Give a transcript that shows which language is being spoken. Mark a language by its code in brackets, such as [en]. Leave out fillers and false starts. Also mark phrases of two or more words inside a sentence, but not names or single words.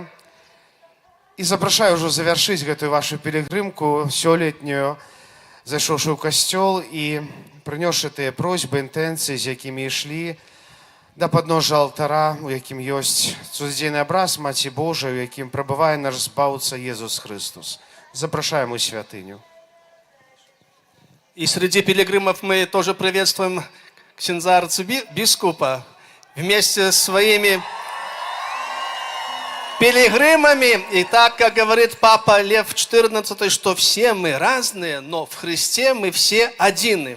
[be] І запрашаю ўжо завяршыць гэтую вашу пілігрымку сёлетнюю, зайшоўшы ў касцёл і прынёсшы тыя просьбы, інтэнцыі, з якімі ішлі да падножжа алтара, у якім ёсць цудзейны абраз Маці Божай, у якім прабывае наш збаўца Езус Христос. Запрашаем у святыню. [ru] И среди пилигримов мы тоже приветствуем ксенза арцибискупа вместе с своими пилигримами. И так, как говорит Папа Лев XIV, что все мы разные, но в Христе мы все одины.